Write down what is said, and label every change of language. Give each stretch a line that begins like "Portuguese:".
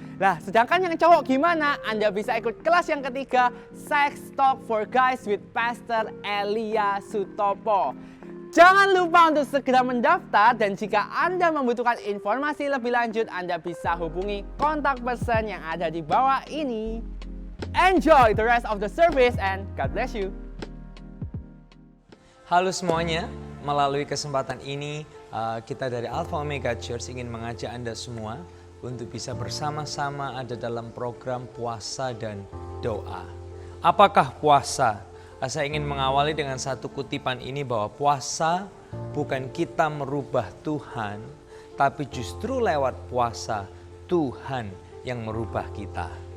Indonesian: Nah, sedangkan yang cowok gimana? Anda bisa ikut kelas yang ketiga, Sex Talk for Guys with Pastor Elia Sutopo. Jangan lupa untuk segera mendaftar dan jika Anda membutuhkan informasi lebih lanjut, Anda bisa hubungi kontak person yang ada di bawah ini.
English: Enjoy the rest of the service and God bless you.
Indonesian: Halo semuanya, melalui kesempatan ini kita dari Alpha Omega Church ingin mengajak Anda semua untuk bisa bersama-sama ada dalam program puasa dan doa. Apakah puasa? Saya ingin mengawali dengan satu kutipan ini bahwa puasa bukan kita merubah Tuhan, tapi justru lewat puasa Tuhan yang merubah kita.